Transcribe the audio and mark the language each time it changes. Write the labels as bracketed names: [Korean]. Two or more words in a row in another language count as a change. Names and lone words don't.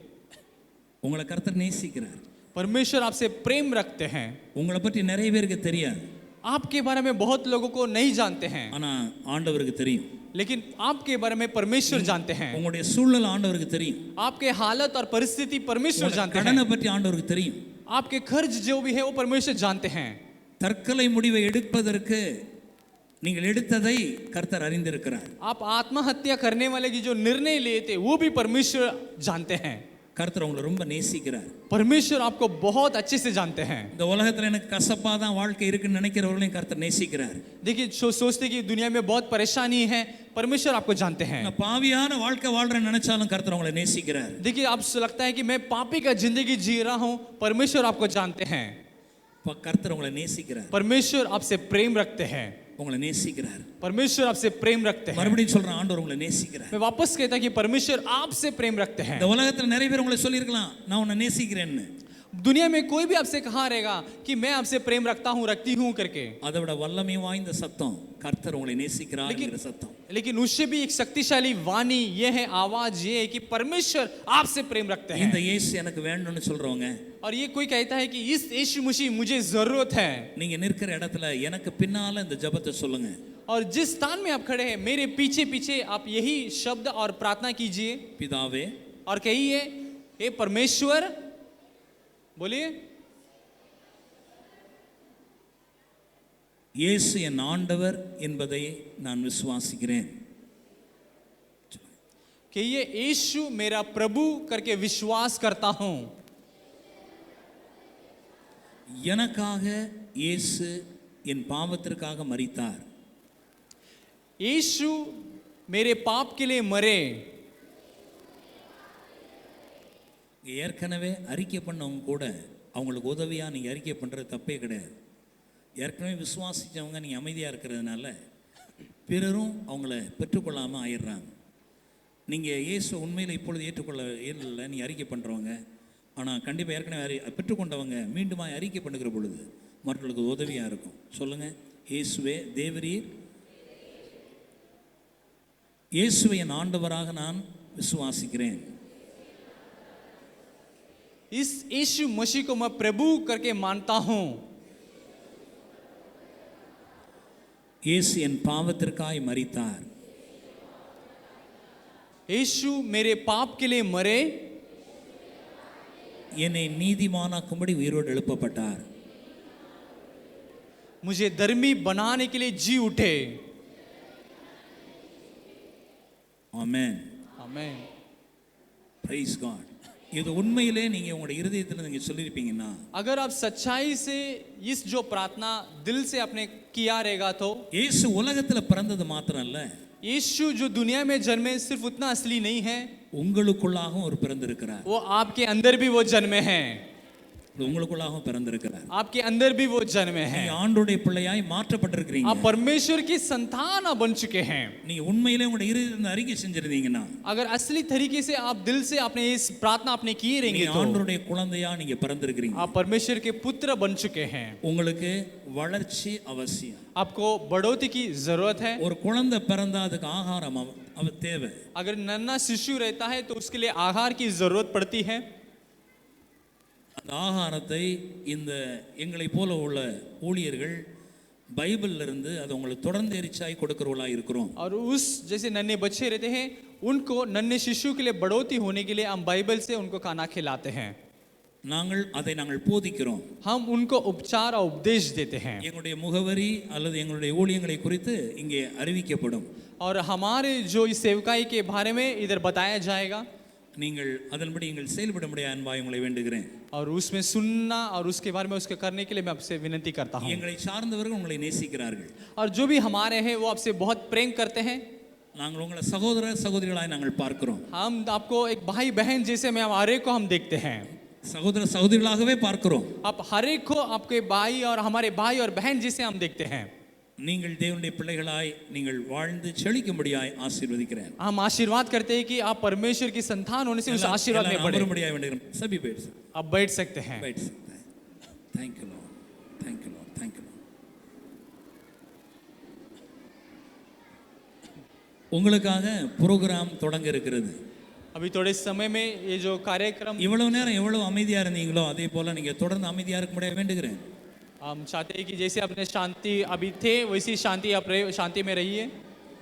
[Tamil] உங்களை கர்த்தர் நேசிக்கிறார். [Hindi] परमेश्वर आपसे प्रेम रखते हैं। [Tamil] உங்களை பற்றி நிறைய பேருக்கு தெரியாது, [Hindi] आपके बारे में बहुत लोगों को नहीं जानते हैं, [Tamil] ஆனா ஆண்டவருக்கு தெரியும். [Hindi] लेकिन आपके बारे में परमेश्वर जानते हैं। [Tamil] உங்களுடைய சூழ்நிலை ஆண்டவருக்கு தெரியும். [Hindi] आपके हालत और परिस्थिति परमेश्वर जानते हैं। [Tamil] கடனை பற்றி ஆண்டவருக்கு தெரியும். [Hindi] आपके खर्च जो भी है वो परमेश्वर जानते हैं। [Tamil] தற்கொலை முடிவை எடுப்பதற்கு நீங்கள் எடுத்ததை கர்த்தர் அறிந்திருக்கிறார். [Hindi] आप आत्महत्या करने वाले की जो निर्णय लिए थे वो भी परमेश्वर जानते हैं। [Tamil] கர்த்தர் உங்களை ரொம்ப நேசிக்கிறார். [Hindi] परमेश्वर आपको बहुत अच्छे से जानते हैं। [Tamil] இந்த உலகத்துல எனக்கு கசப்பா தான் வாழ்க்கை இருக்குன்னு நினைக்கிறவர்களையும் கர்த்தர் நேசிக்கிறார். [Hindi] देखिए सोचते कि दुनिया में बहुत परेशानी है, परमेश्वर आपको जानते हैं। [Tamil] நான் பாவியான வாழ்க்கை வாழ்றேன்னு நினைச்சாலும் கர்த்தர் உங்களை நேசிக்கிறார். [Hindi] देखिए आपको लगता है कि मैं पापी का जिंदगी जी रहा हूँ, परमेश्वर आपको जानते हैं। [Tamil] கர்த்தர் உங்களை நேசிக்கிறார். [Hindi] परमेश्वर आपसे प्रेम रखते हैं। [Tamil] உங்களை நேசிக்கிறார். [Hindi] परमेश्वर आपसे प्रेम रखते हैं। [Tamil] மறுபடியும் சொல்றேன், ஆண்டவர் உங்களை நேசிக்கிறார். [Hindi] मैं वापस कहता कि परमेश्वर आपसे प्रेम रखते हैं। [Tamil] இந்த உலகத்துல நிறைய பேர் உங்களை சொல்லியிருக்கலாம், நான் உன்னை நேசிக்கிறேன்னு. [Hindi] दुनिया में कोई भी आपसे कहा रहेगा कि मैं आपसे प्रेम रखता हूँ, रखती हूँ करके, [Tamil] அதை விட வல்லமை வாய்ந்த சத்தம் கர்த்தர் உங்களை நேசிக்கிறார்ங்கிற சத்தம். [Hindi] लेकिन उससे भी एक शक्तिशाली वाणी ये है, आवाज ये है कि परमेश्वर आपसे प्रेम रखते हैं। [Tamil] இந்த இயேசு எனக்கு வேணும்னு சொல்றவங்க, [Hindi] और ये कोई कहता है कि इस यीशु मसीह मुझे जरूरत है, [Tamil] நீங்க நிற்கிற இடத்துல எனக்கு பின்னால இந்த ஜெபத்தை சொல்லுங்க. [Hindi] और जिस स्थान में आप खड़े हैं मेरे पीछे पीछे आप यही शब्द और प्रार्थना कीजिए [Tamil] பிதாவே, [Hindi] और कहिए, हे परमेश्वर, बोलिए, [Tamil] இயேசு என் ஆண்டவர் என்பதை நான் விசுவாசிக்கிறேன். [Hindi] कहिए, यीशु मेरा प्रभु करके विश्वास करता हूं। [Tamil] எனக்காக இயேசு என் பாவத்திற்காக மரித்தார். [Hindi] यीशु मेरे पाप के लिए मरे। [Tamil] ஏற்கனவே அறிக்கை பண்ணவங்க கூட அவங்களுக்கு உதவியா நீங்க அறிக்கை பண்றது தப்பே கிடையாது. ஏற்கனவே விசுவாசித்தவங்க நீங்கள் அமைதியாக இருக்கிறதுனால பிறரும் அவங்கள பெற்றுக்கொள்ளாமல் ஆயிடுறாங்க. நீங்கள் இயேசு உண்மையில் இப்பொழுது ஏற்றுக்கொள்ள இல்லை நீங்கள் அறிக்கை பண்ணுறவங்க, ஆனால் கண்டிப்பாக ஏற்கனவே பெற்றுக்கொண்டவங்க மீண்டும் அறிக்கை பண்ணுகிற பொழுது மற்றவர்களுக்கு உதவியாக இருக்கும். சொல்லுங்கள், இயேசுவே தேவரீர், இயேசுவை என் ஆண்டவராக நான் விசுவாசிக்கிறேன். [Hindi] इस यीशु मसीह को मैं प्रभु करके मानता हूँ. [Tamil] இயேசு என் பாவத்திற்காய் மரித்தார். [Hindi] यीशु मेरे पाप के लिए मरे, [Tamil] என்னை நீதிமானாக்கும்படி உயிரோடு எழுப்பப்பட்டார். [Hindi] मुझे धर्मी बनाने के लिए जी उठे. [Tamil] ஆமென். [Hindi] आमेन. [English] Praise God. [Tamil] இது உண்மையிலே நீங்கள் உங்களுடைய இருதயத்தில் நீங்கள் சொல்லியிருப்பீங்கன்னா, [Hindi] अगर आप सच्चाई से इस जो प्रार्थना दिल से आपने किया रहेगा तो [Tamil] இயேசு உலகத்தில் பிறந்தது மாத்திரம் அல்ல, [Hindi] यीशु जो दुनिया में जन्मे सिर्फ उतना असली नहीं है, [Tamil] உங்களுக்குள்ளாகவும் ஒரு பிறந்திருக்கிறார். [Hindi] वो आपके अंदर भी वो जन्मे हैं. [Tamil] உங்களுக்குள்ளாகவும் பிறந்திருக்கிறார். [Hindi] आपके अंदर भी वो जन्मे हैं. [Tamil] நீங்க ஆண்டவருடைய பிள்ளையாய் மாற்றப்பட்டிருக்கிறீங்க. [Hindi] आप परमेश्वर की संतान आप बन चुके हैं. [Tamil] நீங்க உண்மையிலே உங்களுடைய இருதயத்தில் அறிக்கை செஞ்சிருந்தீங்கன்னா, [Hindi] अगर असली तरीके से आप दिल से आपने इस प्रार्थना आपने की रहेंगे [Tamil] நீங்க [Hindi] तो [Tamil] ஆண்டவருடைய குழந்தையா நீங்க பிறந்திருக்கிறீங்க. [Hindi] आप परमेश्वर के पुत्र बन चुके हैं. [Tamil] உங்களுக்கு வளர்ச்சி அவசியம். [Hindi] आपको बढ़ोतरी की जरूरत है. [Tamil] ஒரு குழந்தை பிறந்தா அதுக்கு ஆகாரம் தேவை. [Hindi] अगर नन्हा शिशु रहता है तो उसके लिए आहार की जरूरत पड़ती है. [Tamil] அந்த ஆகாரத்தை இந்த எங்களை போல உள்ள ஊழியர்கள் பைபிள்ல இருந்து அது உங்களுக்கு தொடர்ந்து எரிச்சாய் கொடுக்கிறவளா இருக்கிறோம். [Hindi] और उस जैसे नन्हे बच्चे रहते हैं उनको नन्हे शिशु के लिए बढ़ोतरी होने के लिए हम बाइबल से उनको खाना खिलाते हैं. [Tamil] நாங்கள் போதிக்கிறோம். [Hindi] हम उनको उपचार और उपदेश देते हैं. [Tamil] எங்களுடைய முகவரி அல்லது எங்களுடைய ஊழியங்களை குறித்து இங்கே அறிவிக்கப்படும். [Hindi] और हमारे जो इस सेवकाई के बारे में इधर बताया जाएगा. [Tamil] நீங்கள் அதன்படி நீங்கள் செயல்பட முடிய அன்பாய் உங்களை வேண்டுகிறேன். [Hindi] और उसमें सुनना और उसके बारे में उसके करने के लिए मैं आपसे विनती करता हूँ. [Tamil] எங்களை சார்ந்தவர்கள் உங்களை நேசிக்கிறார்கள். [Hindi] और जो भी हमारे हैं वो आपसे बहुत प्रेम करते हैं. [Tamil] நாங்கள் உங்களை சகோதர சகோதரிகளாய் நாங்கள் பார்க்கிறோம். [Hindi] हम आपको एक भाई बहन जैसे में हम हर एक को हम देखते हैं. [Tamil] சகோதர சகோதரிகளாகவே பார்க்கிறோம். [Hindi] आप हर एक को आपके भाई और हमारे भाई और बहन जैसे हम देखते हैं. [Tamil] நீங்கள் தேவனுடைய பிள்ளைகளாய் நீங்கள் வாழ்ந்து செழிக்கும்படியாய் ஆசீர்வதிக்கிறேன். [Hindi] हम आशीर्वाद करते हैं कि आप परमेश्वर की संतान होने से उस आशीर्वाद में बढ़े. [Tamil] அமரும்படியாய் வேண்டுகிறேன். [Hindi] सभी बैठ सकते हैं. आप बैठ सकते हैं. बैठ सकते हैं. [English] Thank you Lord. Thank you Lord. Thank you Lord. [Tamil] உங்களுக்காக புரோகிராம் தொடங்க இருக்கிறது. [Hindi] अभी थोड़े समय में ये जो कार्यक्रम, [Tamil] இவ்வளவு நேரம் எவ்வளவு அமைதியா இருந்தீங்களோ அதே போல நீங்க தொடர்ந்து அமைதியா இருக்க முடியாது வேண்டுகிறேன். [Hindi] हम चाहते हैं कि जैसे अपने शांति अभी थे वैसी शांति आप शांति में रहिए.